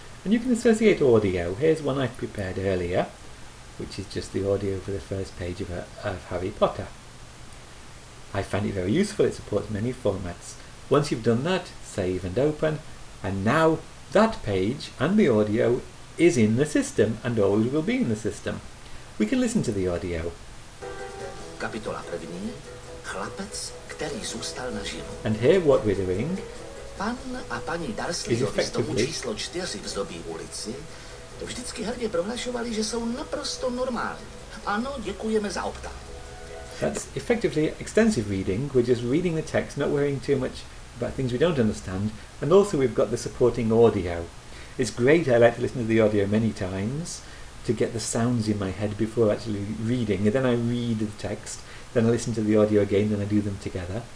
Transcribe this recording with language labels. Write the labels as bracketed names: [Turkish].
[English] And you can associate audio. Here's one I've prepared earlier, which is just the audio for the first page of Harry Potter. I find it very useful, it supports many formats. Once you've done that, save and open, and now that page and the audio is in the system and always will be in the system. We can listen to the audio. [Czech] Kapitola první, chlapec, který zůstal naživu. [English] And here what we're doing [Czech] Pan a paní Dursleyovi z domu číslo 4 v Zdobí ulici vždycky hrdě prohlašovali, že jsou naprosto normální. Ano, děkujeme za optání. [English] That's effectively extensive reading. We're just reading the text, not worrying too much about things we don't understand, and also we've got the supporting audio. It's great, I like to listen to the audio many times to get the sounds in my head before actually reading, and then I read the text, then I listen to the audio again, then I do them together.